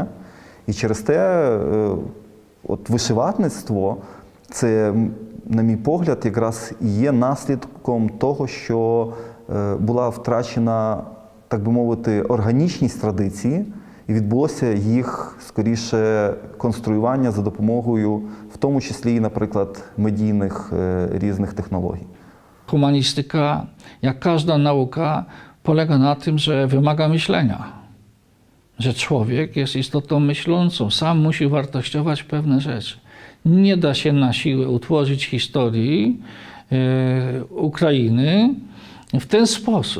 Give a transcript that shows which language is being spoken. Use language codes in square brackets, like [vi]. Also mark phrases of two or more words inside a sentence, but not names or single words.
[uk] І через те от вишиватництво – це, на мій погляд, якраз і є наслідком того, що була втрачена, так би мовити, органічність традиції, і відбулося їх, скоріше, конструювання за допомогою, в тому числі, наприклад, медійних різних технологій. [pl] Humanistyka, jak każda nauka, polega na tym, że wymaga myślenia. Że człowiek jest istotą myślącą, sam musi wartościować pewne rzeczy. Nie da się na siłę utworzyć historii Ukrainy w ten sposób.